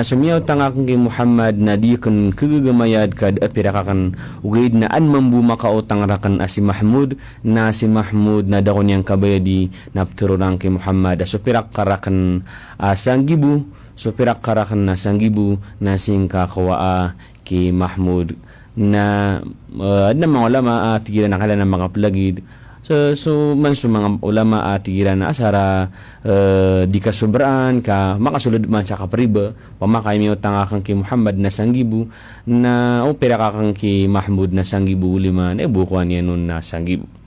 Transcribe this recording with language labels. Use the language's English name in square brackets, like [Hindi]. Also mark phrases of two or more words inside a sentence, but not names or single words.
[Maranao] sumiyaw tangang ki Muhammad na di kan kagagamayad kad apirakakan ugaid na an mambu makautang rakan si Mahmud na si Mahmud na dako niyang kabayadi naptururang ki Muhammad so pirak karakan sanggibu so pirak karakan na sanggibu na singka kawa ki Mahmud na mga ulama tigilan nakala ng mga plagid so man sa mga ulama tigilan na asara di kasubraan ka makasulod man sa kapriba pamakay mi utang ki Muhammad na sanggibu na opera kakang ki Mahmud na sanggibu liman bukuan yan nun na sanggibu